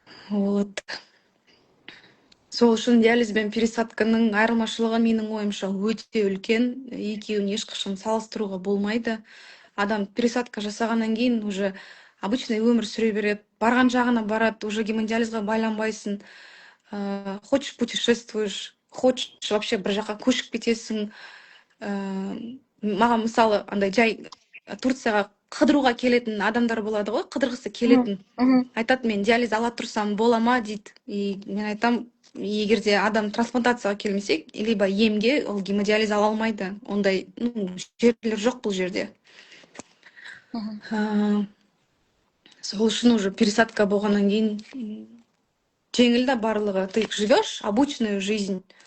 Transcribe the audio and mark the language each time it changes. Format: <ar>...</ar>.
<kk>Вот. Сол үшін диализ бен пересадканың айырмашылығы менің ойымша өте үлкен. Екеуін ешқашан салыстыруға болмайды. Адам пересадка жасағаннан кейін уже обычный өмір сүре береді. Барған жағына барады, уже гемодиализға байланбайсың.</kk> <ru>Хочешь путешествуешь, хочешь вообще</ru> <kk>бір жаққа көшіп кетесің. Маған мысалы андай жай Турцияға қыдыруға келетін адамдар болады ғой, қыдырғысы келетін. Айтады, мен диализ ала тұрсам бола ма дейді. И мен айтам, егер де адам трансплантацияға келмесе, либо емге, ол гемодиализ ала алмайды. Ондай жерлер жоқ бұл жерде. Сол үшін уже пересадка болғаннан кейін жеңіл да барлығы.</kk> <ru>Ты живешь обычную жизнь.</ru>